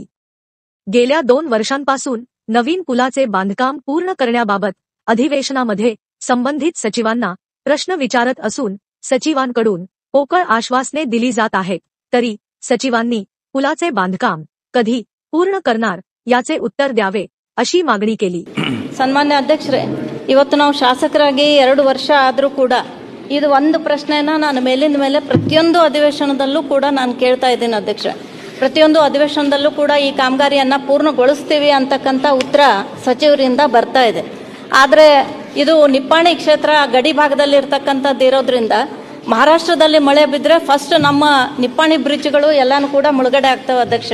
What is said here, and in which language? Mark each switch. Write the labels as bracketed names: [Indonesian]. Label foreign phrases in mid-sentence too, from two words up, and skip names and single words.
[Marathi] गेल्या 2 वर्षांपासून नवीन पुलाचे बांधकाम पूर्ण करण्याबाबत अधिवेशनामध्ये संबंधित सचिवांना प्रश्न विचारत असून सचिवांकडून पोकळ आश्वासने दिली जात आहेत, तरी सचिवांनी पुलाचे बांधकाम कधी पूर्ण करणार याचे उत्तर द्यावे अशी मागणी केली। [Kannada] ಸನ್ಮಾನ್ಯ ಅಧ್ಯಕ್ಷರೇ, ಇವತ್ತು ನಾವು ಶಾಸಕರಾಗಿ 2 ವರ್ಷ ಆದರೂ ಕೂಡ ಇದು ಒಂದು ಪ್ರಶ್ನೆನ ನಾನು ಮೇಲಿಂದ ಮೇಲೆ ಪ್ರತಿಯೊಂದು ಅಧಿವೇಶನದಲ್ಲೂ ಕೂಡ ನಾನು ಕೇಳ್ತಾ ಇದ್ದೀನಿ ಅಧ್ಯಕ್ಷ। ಪ್ರತಿಯೊಂದು ಅಧಿವೇಶನದಲ್ಲೂ ಕೂಡ ಈ ಕಾಮಗಾರಿಯನ್ನ ಪೂರ್ಣಗೊಳಿಸ್ತೀವಿ ಅಂತಕ್ಕಂತ ಉತ್ತರ ಸಚಿವರಿಂದ ಬರ್ತಾ ಇದೆ। ಆದರೆ ಇದು ನಿಪ್ಪಾಣಿ ಕ್ಷೇತ್ರ ಗಡಿ ಭಾಗದಲ್ಲಿ ಇರತಕ್ಕಂತದ್ದು ಇರೋದ್ರಿಂದ ಮಹಾರಾಷ್ಟ್ರದಲ್ಲಿ ಮಳೆ ಬಿದ್ದರೆ ಫಸ್ಟ್ ನಮ್ಮ ನಿಪ್ಪಾಣಿ ಬ್ರಿಡ್ಜ್ಗಳು ಎಲ್ಲಾನು ಕೂಡ ಮುಳುಗಡೆ ಆಗ್ತವೆ ಅಧ್ಯಕ್ಷ।